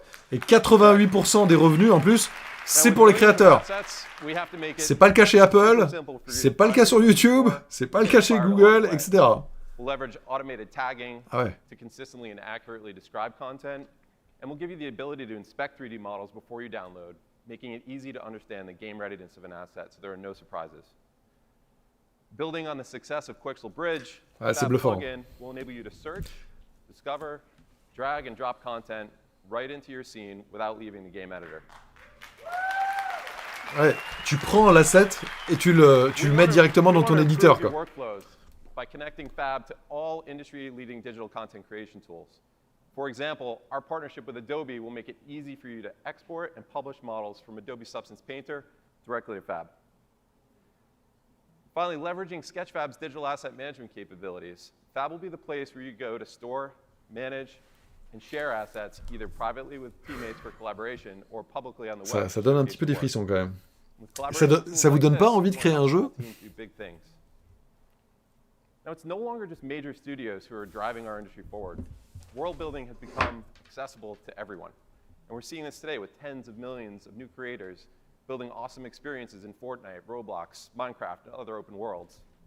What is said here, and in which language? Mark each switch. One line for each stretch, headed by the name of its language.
French: Et 88% des revenus en plus, c'est pour les créateurs. C'est pas le cas chez Apple, c'est pas le cas sur YouTube, c'est pas le cas chez Google, etc.
English: We'll leverage automated tagging to consistently and accurately describe content, and we'll give you the ability to inspect 3D models before you download, making it easy to understand the game readiness of an asset so there are no surprises. Building on the success of Quixel Bridge, that plugin will enable you to search, discover, drag and drop content right into your scene without leaving the game editor.
French: Ouais, tu prends l'asset et tu le mets directement dans ton éditeur, quoi.
English: By connecting Fab to all industry-leading digital content creation tools. For example, our partnership with Adobe will make it easy for you to export and publish models from Adobe Substance Painter directly to Fab. Finally, leveraging Sketchfab's digital asset management capabilities, Fab will be the place where you go to store, manage, and share assets either privately with teammates for collaboration or publicly on the web.
French: Ça donne un petit peu des frissons quand même. Ça vous donne pas envie de créer un jeu ?
English: Now, it's no longer just major studios who are driving our industry forward. World building has become accessible to everyone. And we're seeing this today with tens of millions of new creators building awesome experiences in Fortnite, Roblox, Minecraft, and other open worlds.